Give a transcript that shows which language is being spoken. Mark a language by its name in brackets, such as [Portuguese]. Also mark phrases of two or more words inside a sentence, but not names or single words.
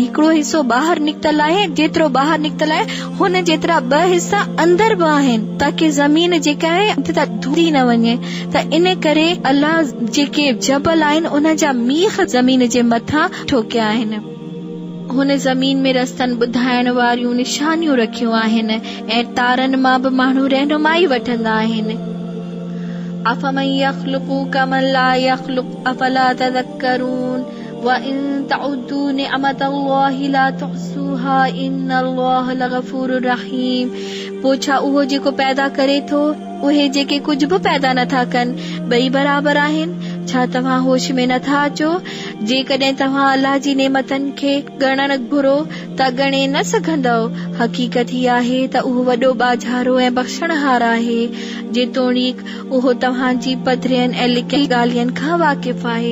[Sindhi] हिकिड़ो हिसो ॿाहिरि निकितल आहे, जेतिरो ॿाहिरि निकितल आहे हुन जेतिरा 2 हिसा अंदर बि आहिनि ताकि ज़मीन जेका आहे धुली न वञे। त इन करे अल्लाह जेके जबल आहिनि उन जा मीख ज़मीन जे मथां ठोकिया आहिनि। हुन ज़मीन में रस्तनि ॿुधाइण वारियूं निशानियूं रखियूं आहिनि ऐं तारनि मां बि माण्हू रहनुमाई वठंदा आहिनि। [Arabic] أفمن يخلق كمن لا يخلق أفلا تذكرون وإن تعدوا نعمة الله لا تحصوها إن الله لغفور رحيم. [Sindhi] पोइ छा उहो जेको पैदा करे थो उहे जेके कुझु बि पैदा नथा कनि ॿई बराबरि आहिनि? छा तव्हां होश में नथा अचो? जेकॾहिं तव्हां अल्लाह जी नेमतनि खे ॻणण घुरो त ॻणे न सघंदव। हक़ीक़त ही आहे त उहो वॾो बाझारो ऐं बख़्शणहार आहे, जेतोणीक उहो तव्हांजी पधरियनि ऐं लिकियल ॻाल्हियुनि खां वाक़िफ़ आहे।